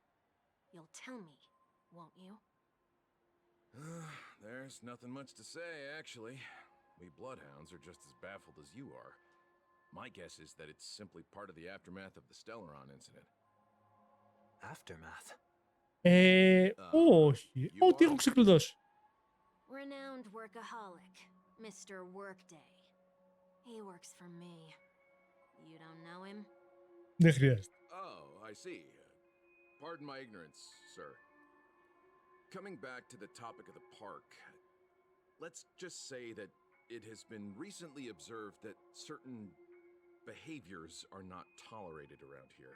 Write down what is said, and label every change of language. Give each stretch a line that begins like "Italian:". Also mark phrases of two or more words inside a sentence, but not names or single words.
English: You'll tell me, won't you? There's nothing much to say, actually. We Bloodhounds are just as baffled as you are. My guess is that it's simply part of the aftermath of the Stellaron incident. Aftermath?
Greek: Όχι. Ό,τι έχω ξεκλειδώσει.
English: Renowned workaholic, Mr. Workday. He works for me. You don't know him?
Greek: Δεν χρειάζεται.
English: Oh, I see. Pardon my ignorance, sir. Coming back to the topic of the park, let's just say that it has been recently observed that certain behaviors are not tolerated around here.